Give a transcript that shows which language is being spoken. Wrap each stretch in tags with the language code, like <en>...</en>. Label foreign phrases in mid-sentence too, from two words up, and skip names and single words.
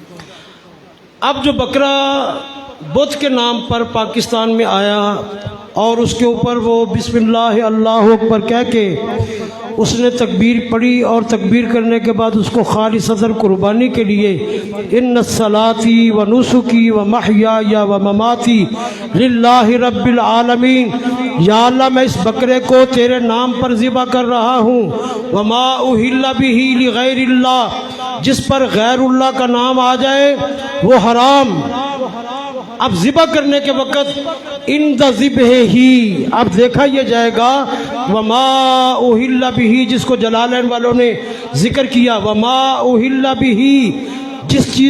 <ur>اب جو بکرا بت کے نام پر پاکستان میں آیا اور اس کے اوپر وہ</ur> <ar>بسم اللہ اللہ</ar> <ur>اکبر کہہ کے اس نے تکبیر پڑھی، اور تکبیر کرنے کے بعد اس کو خالصتاً قربانی کے لیے</ur> <ar>ان صلاتی و نسکی و محیای و مماتی للہ رب العالمین،</ar> <ur>یا اللہ میں اس بکرے کو تیرے نام پر ذبح کر رہا ہوں،</ur> <ar>وما اہل بہ لغیر اللہ،</ar> <ur>جس پر غیر اللہ کا نام آ جائے وہ حرام۔ اب ذبح کرنے کے وقت ان دا ذبح ہی اب دیکھا یہ جائے گا</ur> <ar>وما اہل بہ،</ar> <ur>جس کو جلالین والوں نے ذکر کیا،</ur> <ar>وما اہل بہ،</ar> <ur>جس چیز</ur>